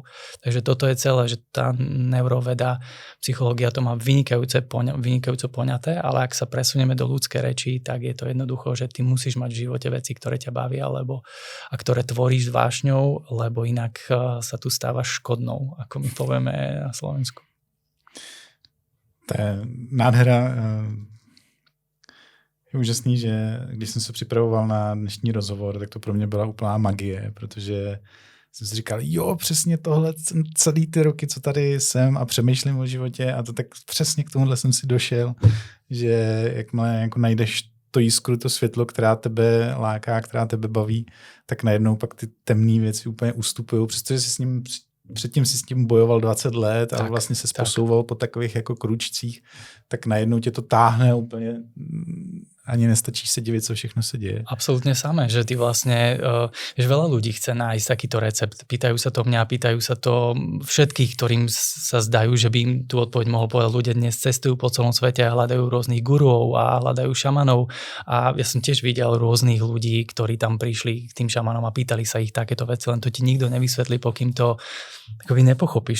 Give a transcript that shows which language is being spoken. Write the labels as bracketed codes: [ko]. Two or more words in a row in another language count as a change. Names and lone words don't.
[sk] Takže toto je celé, že tá neuroveda, psychológia to má vynikajúco poňaté, ale ak sa presunieme do ľudskej reči, tak je to jednoducho, že ty musíš mať v živote veci, ktoré ťa bavia, a ktoré tvoríš s vášňou, lebo inak sa tu stávaš škodnou, ako my povieme na Slovensku. To je nádhera. [cs] Je úžasný, že když jsem se připravoval na dnešní rozhovor, tak to pro mě byla úplná magie, protože jsem si říkal, jo, přesně tohle celý ty roky, co tady jsem a přemýšlím o životě a to tak přesně k tomuhle jsem si došel, že jakmile jako najdeš to jiskru, to světlo, která tebe láká, která tebe baví, tak najednou pak ty temné věci úplně ustupují, přestože si s ním předtím si s tím bojoval 20 let a vlastně se posouval po takových jako kručcích, tak najednou tě to táhne úplně, ani nestačí se divit, co všechno se děje. [sk] Absolútne samé, že ty vlastne, že veľa ľudí chce nájsť takýto recept. Pýtajú sa to mňa, pýtajú sa to všetkých, ktorým sa zdajú, že by im tú odpoveď mohol povedať. Ľudia dnes cestujú po celom svete a hľadajú rôznych guruov a hľadajú šamanov. A ja som tiež videl rôznych ľudí, ktorí tam prišli k tým šamanom a pýtali sa ich takéto veci, len to ti nikto nevysvetlí, pokým to akoby nepochopíš.